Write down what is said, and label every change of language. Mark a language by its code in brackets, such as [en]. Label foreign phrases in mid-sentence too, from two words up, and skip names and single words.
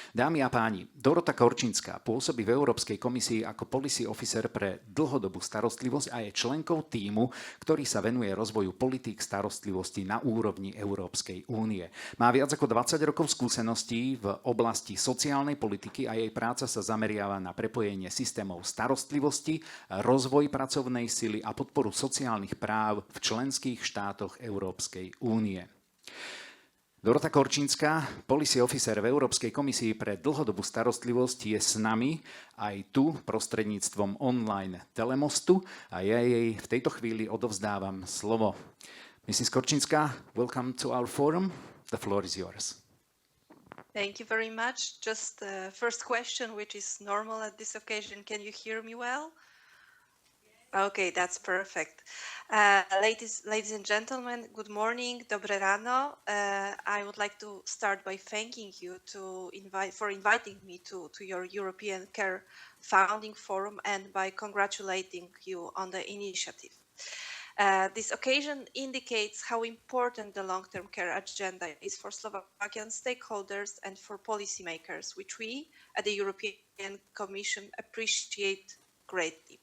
[sk] Dámy a páni, Dorota Korczyńska pôsobí v Európskej komisii ako [en] policy officer [sk] pre dlhodobú starostlivosť a je členkou tímu, ktorý sa venuje rozvoju politík starostlivosti na úrovni Európskej únie. Má viac ako 20 rokov skúseností v oblasti sociálnej politiky a jej práca sa zameriava na prepojenie systémov starostlivosti, rozvoj pracovnej sily a podporu sociálnych práv v členských štátoch Európskej únie. Dorota Korczyńska, [en] policy officer [sk] v Európskej komisii pre dlhodobú starostlivosť, je s nami aj tu prostredníctvom online telemostu a ja jej v tejto chvíli odovzdávam slovo. [en] Mrs. Korczyńska, welcome to our forum. The floor is yours. Thank you very much. Just the first question, which is normal at this occasion. Can you hear me well? Okay, that's perfect. Ladies and gentlemen, good morning, [sk] dobre ráno. [en] I would like to start by thanking you for inviting me to your European Care Founding Forum and by congratulating you on the initiative. This occasion indicates how important the long-term care agenda is for Slovakian stakeholders and for policymakers, which we at the European Commission appreciate greatly.